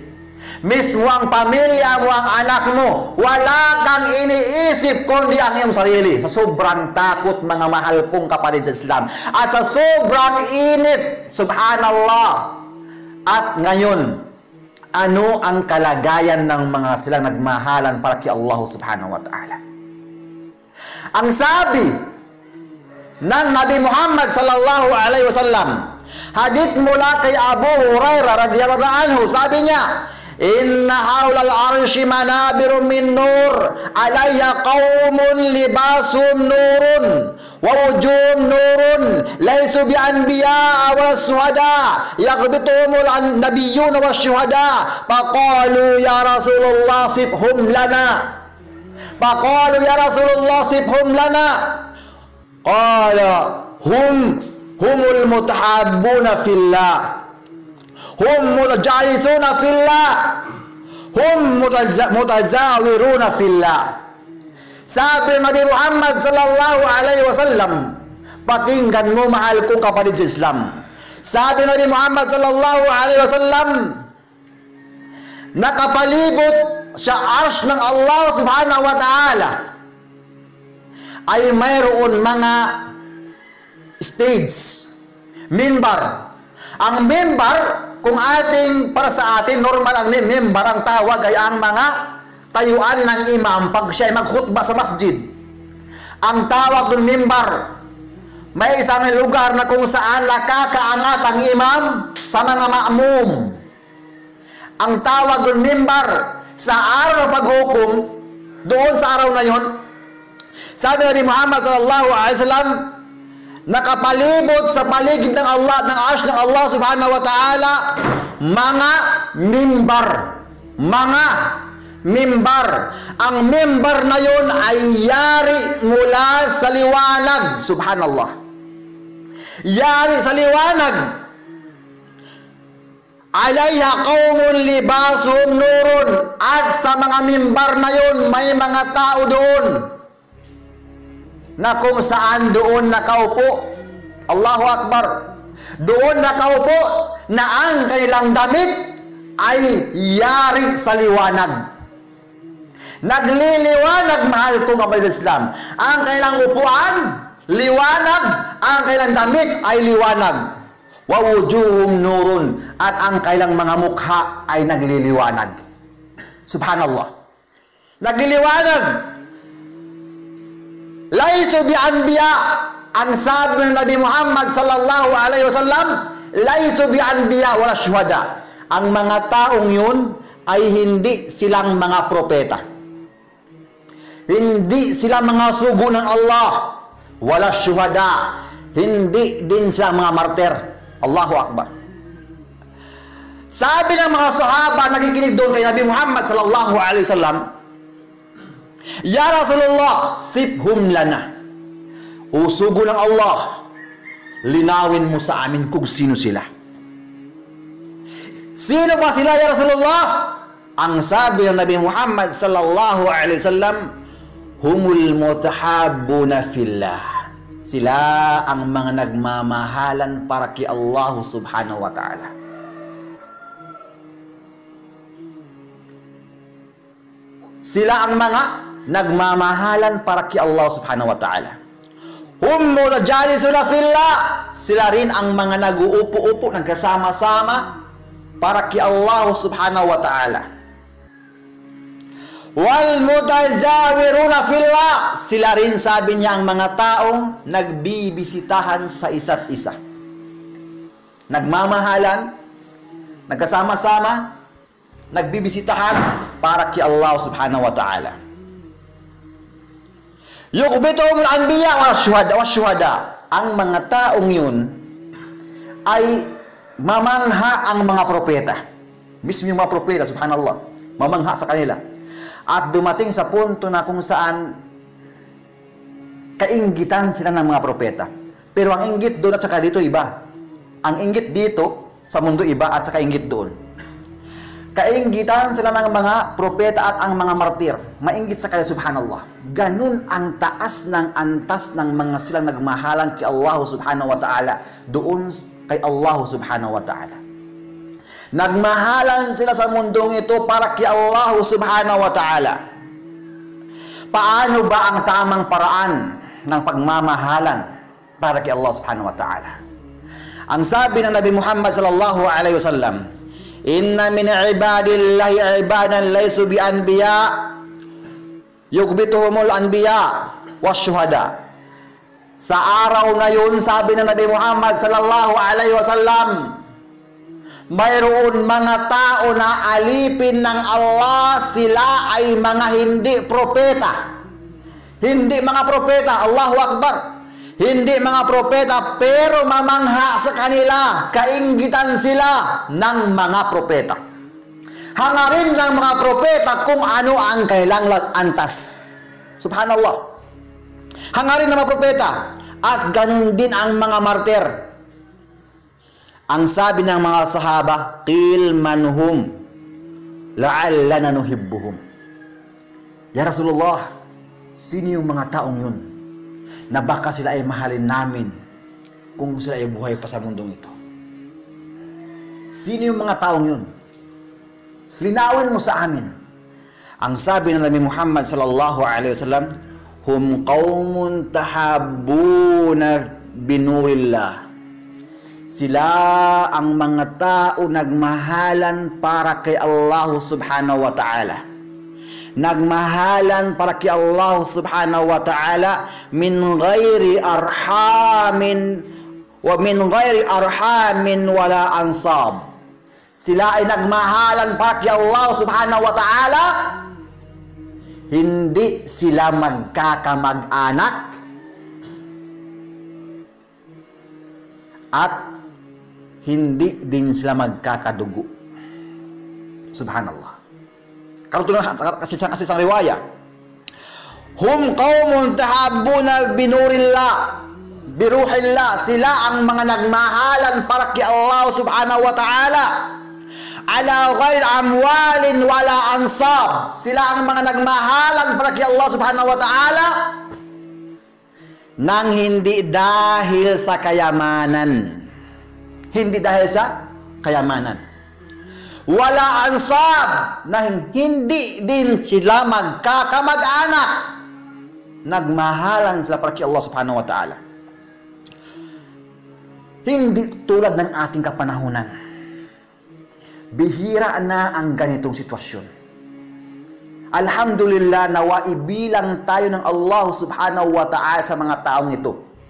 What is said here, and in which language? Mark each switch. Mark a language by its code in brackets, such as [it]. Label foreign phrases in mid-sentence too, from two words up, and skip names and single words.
[tl] Mismo ang pamilya mo, ang anak mo, wala kang iniisip kundi ang iyong sarili. Sa sobrang takot, mga mahal kong kapatid sa Islam, at sa sobrang init, subhanallah. At ngayon, ano ang kalagayan ng mga silang nagmahalan para kay Allah [ar] سبحانه وتعالى? [tl] Ang sabi ng Nabi Muhammad [ar] صلى الله عليه وسلم, [tl] hadith mula kay Abu Hurairah radhiyallahu [ar] anhu, [tl] sabi niya, [ar] إن حول العرش منابر من نور، عليها قوم لباسهم نور ووجوههم نور، ليسوا بأنبياء وشهداء، يغبطهم النبيون والشهداء، فقالوا يا رسول الله صفهم لنا، فقالوا يا رسول الله صفهم لنا، قال هم المتحابون في الله، هم المتجالسون في الله، هم المتزاورون في الله. [tl] Sabi Nabi Muhammad [ar] صلى الله عليه وسلم, [tl] pakinggan mo mahal kong kapatid sa Islam. Sabi Nabi Muhammad [ar] صلى الله عليه وسلم, [tl] nakapalibot sa arsh ng Allah [ar] سبحانه وتعالى [tl] ay mayroon mga stage, mimbar. Ang mimbar, kung ating, para sa atin, normal ang mimbar, ang tawag ay ang mga tayuan ng imam pag siya ay magkhutba sa masjid. Ang tawag ng mimbar, may isang lugar na kung saan nakakaangat ang imam sa mga ma'mum. Ang tawag ng mimbar, sa araw ng paghukom, doon sa araw na yon, sabi ni Muhammad [ar] صلى الله عليه وسلم, [tl] nakapalibot sa paligid ng Allah, ng arsh ng Allah [ar] سبحانه وتعالى, [tl] mga mimbar. Mga mimbar. Ang mimbar na yon ay yari mula sa liwanag. Subhanallah. Yari sa liwanag. [ar] عليها قوم لباسهم نور. [tl] At sa mga mimbar na yon, may mga tao doon na kung saan doon nakaupo, [ar] الله أكبر, [tl] doon nakaupo na ang kanilang damit ay yari sa liwanag. Nagliliwanag, mahal kong kapatid sa Islam. Ang kanilang upuan, liwanag. Ang kanilang damit ay liwanag. [ar] ووجوههم نور. [tl] At ang kanilang mga mukha ay nagliliwanag. Subhanallah. Nagliliwanag. [ar] ليسوا بأنبياء, [tl] ang sabi ng [ar] نبي محمد صلى الله عليه وسلم، ليسوا بأنبياء ولا شهداء. [tl] Ang mga taong yun ay hindi silang mga propeta. Hindi sila mga sugo ng Allah. [ar] ولا شهداء. [tl] Hindi din sila mga martir. [ar] الله أكبر. [tl] Sabi ng mga sahaba nakikinig doon kay Nabi Muhammad [ar] صلى الله عليه وسلم, يا رسول الله، صفهم لنا. [tl] O sugo ng Allah, linawin mo sa amin kung sino sila. Sino ba sila, [ar] يا رسول الله? [tl] Ang sabi ng [ar] نبي محمد صلى الله عليه وسلم، هم المتحابون في الله. [tl] Sila ang mga nagmamahalan para kay Allah [ar] سبحانه وتعالى. [tl] Sila ang mga nagmamahalan para kay Allah [ar] سبحانه وتعالى. هم المتجالسون في الله. [tl] Sila rin ang mga nag-uupo-upo, nagkasama-sama para kay Allah [ar] سبحانه وتعالى. والمتزاورون في الله. [tl] Sila rin, sabi niya, ang mga taong nagbibisitahan sa isa't isa. Nagmamahalan, nagkasama-sama, nagbibisitahan para kay Allah [ar] سبحانه وتعالى. يغبطهم الأنبياء والشهداء. [tl] Ang mga taong yun ay mamangha ang mga propeta. Mismo yung mga propeta, subhanallah, mamangha sa kanila. At dumating sa punto na kung saan kainggitan sila ng mga propeta. Pero ang inggit doon at saka dito iba. Ang inggit dito sa mundo iba at saka inggit doon. Kainggitan sila ng mga propeta at ang mga martir. Mainggit sa kanila, subhanallah. Ganun ang taas ng antas ng mga silang nagmahalan kay Allah [ar] سبحانه وتعالى [tl] doon kay Allah [ar] سبحانه وتعالى. [tl] Nagmahalan sila sa mundong ito para kay Allah [ar] سبحانه وتعالى. [tl] Paano ba ang tamang paraan ng pagmamahalan para kay Allah [ar] سبحانه وتعالى? [tl] Ang sabi ng [ar] نبي محمد صلى الله عليه وسلم، إن من عباد الله عبادا ليسوا بأنبياء يغبطهم الأنبياء والشهداء. [tl] Sa araw na yun, sabi ng Nabi Muhammad [ar] صلى الله عليه وسلم, [tl] mayroon mga tao na alipin ng Allah, sila ay mga hindi propeta. Hindi mga propeta, [ar] الله أكبر. [tl] Hindi mga propeta, pero mamangha sa kanila, kainggitan sila ng mga propeta. Hangarin ng mga propeta kung ano ang kailang antas. Subhanallah. Hangarin ng mga propeta. At ganun din ang mga martir. Ang sabi ng mga sahaba, [ar] قل من هم لعلنا نحبهم. يا رسول الله, [tl] sino yung mga taong yun na baka sila ay mahalin namin kung sila ay buhay pa sa mundong ito? Sino yung mga taong yun? Linawin mo sa amin. Ang sabi ng [ar] نبي محمد صلى الله عليه وسلم، هم قوم تحابوا بنور الله. [tl] Sila ang mga tao nagmahalan para kay Allah [ar] سبحانه وتعالى. [tl] Nagmahalan para kay [ar] الله سبحانه وتعالى من غير أرحام ولا أنساب. [tl] Sila ay nagmahalan para kay Allah [ar] سبحانه وتعالى. [tl] Hindi sila magkakamag-anak at hindi din sila magkakadugo. [ar] سبحان الله. [tl] Kasi sa riwaya, [ar] هم قوم تحابوا بنور الله بروح الله. [tl] Sila ang mga nagmahalan para kay [ar] الله سبحانه وتعالى على غير أموال ولا أنساب. [tl] Sila ang mga nagmahalan para kay Allah [ar] سبحانه وتعالى [tl] nang hindi dahil sa kayamanan. Hindi dahil sa kayamanan. [ar] ولا أنساب, [tl] na hindi din sila magkakamag-anak. Nagmahalan sila para kay Allah [ar] سبحانه وتعالى. [tl] Hindi tulad ng ating kapanahunan. Bihira na ang ganitong sitwasyon. Alhamdulillah, nawa ibilang tayo ng Allah [ar] سبحانه وتعالى [tl] sa mga taong ito.